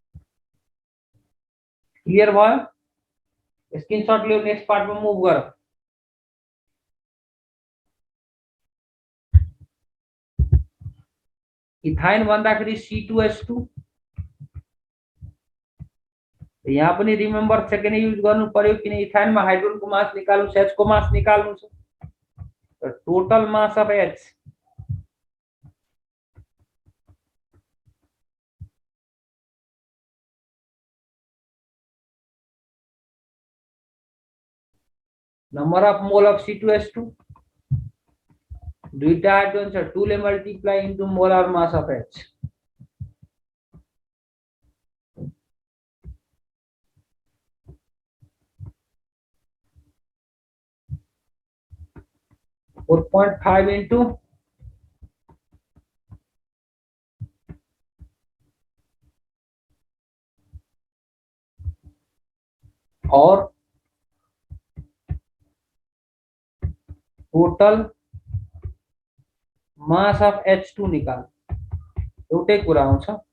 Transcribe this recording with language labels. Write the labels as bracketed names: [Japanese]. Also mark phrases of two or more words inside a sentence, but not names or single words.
[Nepali] क्लियर भयो? स्क्रिनशट लियो [English] next part [Nepali] में मूव गर। इथाइन भन्दाखेरि C2H2 यहाँ पनि [English] remember second use [Nepali] गर्नु पर्यो किन इथाइनमा हाइड्रोजनको मास निकाल्नु छ H को मास निकाल्नु छ। [English] total mass of H number of mole of C2H2 [Nepali] दुईटा हाइड्रोजन छ 2 ले [English] multiply into molar mass of H. [Hindi] और 0.5 इंटू [Nepali] और [English] total mass of H2 [Nepali] निकाल एउटै कुरा आउँछ।